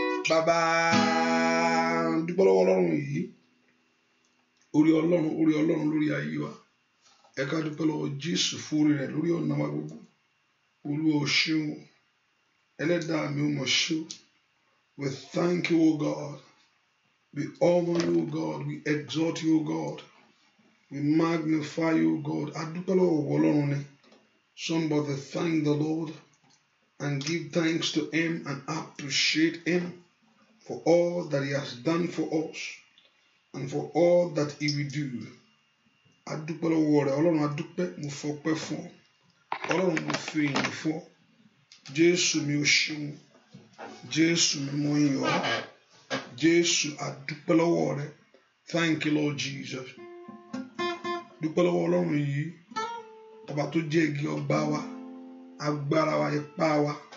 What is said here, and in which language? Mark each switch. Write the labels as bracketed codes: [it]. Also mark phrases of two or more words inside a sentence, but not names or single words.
[yo] Bàbá, dúpẹ́ lọ́wọ́ Ọlọ́run yìí. Orí Ọlọ́run, orí Ọlọ́run lórí ayé wa. Ẹ ká dúpẹ́ lọ́wọ́ Jésù fún orí rẹ̀ lórí ọ̀nà wa gbogbo. Olúwa o ṣeun. Ẹlẹ́dàá mi o mọ̀ ṣe o. [en] We thank you, O God. We honor you, O God. We exalt you, O God. We magnify you, O God. [yo] A dúpẹ́ lọ́wọ́ Ọlọ́run ni. [en] Somebody thank the Lord and give thanks to him and appreciate him for all that he has done for us and for all that he will do. [yo] A dúpẹ́ lọ́wọ́ rẹ̀. Ọlọ́run, a dúpẹ́, mo fọpẹ́ fún ọ. Ọlọ́run, mo fi ìyìn fún ọ. Jésù mi, o ṣeun. Jésù mi, mo yìn ọ́. Jésù, a dúpẹ́ lọ́wọ́ rẹ. [en] Thank you, Lord Jesus. [yo] Dúpẹ́ lọ́wọ́ Ọlọ́run yìí, ọba tó jẹ́ igi ọgbà wa, agbára wa, ipá wa.